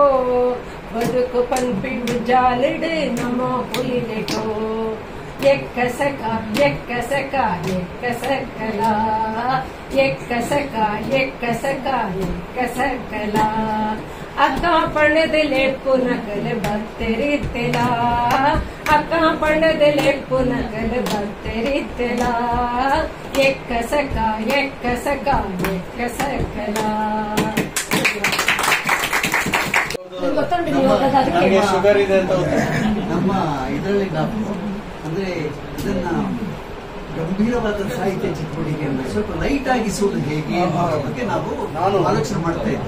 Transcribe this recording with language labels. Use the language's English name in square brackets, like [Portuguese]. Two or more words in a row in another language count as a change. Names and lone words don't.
[Tulu] ಬದುಕು ಪಂಪಿಡು ಜಾಲಿಡು ನಮೋ ಹುಲಿಲೆಕೋ ಎಕ್ಕಸಕ ಎಕ್ಕಸಕ ಎಕ್ಕಸಕಲ ಎಕ್ಕಸಕ ಎಕ್ಕಸಕ ಎಕ್ಕಸಕಲ ಅಕ್ಕ ಪಣದ ಲೆಪ್ಪು ನಕಲು ಬತ್ತೆರಿತ್ತೆಲ ಅಕ್ಕ ಪಣದ ಲೆಪ್ಪು ನಕಲು ಬತ್ತೆರಿತ್ತೆಲ ಎಕ್ಕಸಕ ಎಕ್ಕಸಕ ಎಕ್ಕಸಕಲ [Kannada] ನನಗೆ ಶುಗರ್ ಇದೆ ಅಂತ ನಮ್ಮ ಇದರಲ್ಲಿ ನಾವು ಅಂದ್ರೆ ಇದನ್ನ ಗಂಭೀರವಾದ ಸಾಹಿತ್ಯ ಚಟುವಟಿಕೆಯನ್ನು ಸ್ವಲ್ಪ ಲೈಟ್ ಆಗಿ ಸುಳ್ಳು ಹೇಗೆ ಅನ್ನೋದ್ರ ಬಗ್ಗೆ ನಾನು ಆಲೋಚನೆ ಮಾಡ್ತಾ ಇದ್ದೆ.